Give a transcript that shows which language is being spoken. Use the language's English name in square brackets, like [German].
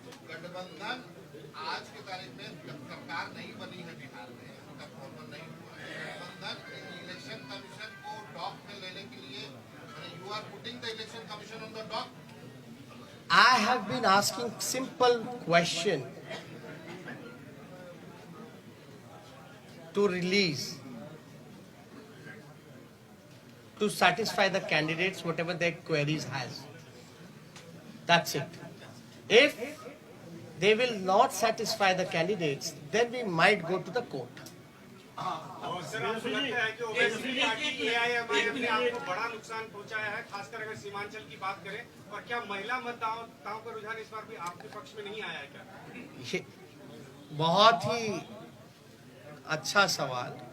[Hindi] गठबंधन आज की तारीख में जब सरकार नहीं बनी है बिहार में, तब फॉर्मल नहीं हुआ है। गठबंधन इलेक्शन कमीशन को डॉक में लेने के लिए, [English] You are putting the election commission on the dock. I have been asking simple question to release, to satisfy the candidates whatever their queries has. That's it. If they will not satisfy the candidates, then we might go to the court. [Hindi] और sir, आपको लगता है कि ओवैसी की party AIMIM ने आपको बड़ा नुकसान पहुंचाया है, खासकर अगर सीमांचल की बात करें? और क्या महिला मतदाताओं का रुझान इस बार भी आपके पक्ष में नहीं आया है क्या? ये बहुत ही अच्छा सवाल।